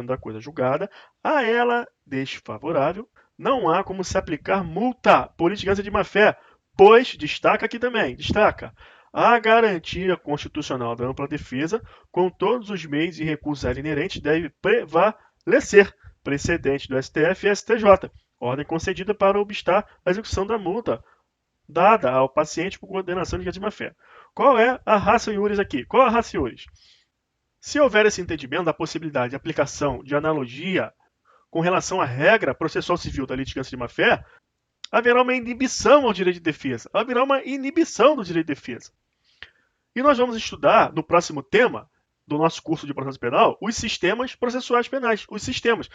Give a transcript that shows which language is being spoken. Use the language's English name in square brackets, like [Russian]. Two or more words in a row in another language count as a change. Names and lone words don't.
[Portuguese] da coisa julgada, a ela desfavorável, não há como se aplicar multa por litigância de má-fé, pois, destaca aqui também, destaca, a garantia constitucional da ampla defesa, com todos os meios e recursos a ela inerentes, deve prevalecer, precedente do STF e STJ, ordem concedida para obstar a execução da multa dada ao paciente por condenação de litigância de má-fé. Qual é a [Latin] ratio iuris [Portuguese] aqui? Qual é a [Latin] ratio iuris? [Portuguese] Se houver esse entendimento da possibilidade de aplicação de analogia com relação à regra processual civil da litigância de má-fé, haverá uma inibição ao direito de defesa. Haverá uma inibição do direito de defesa. E nós vamos estudar, no próximo tema do nosso curso de processo penal, os sistemas processuais penais, os sistemas.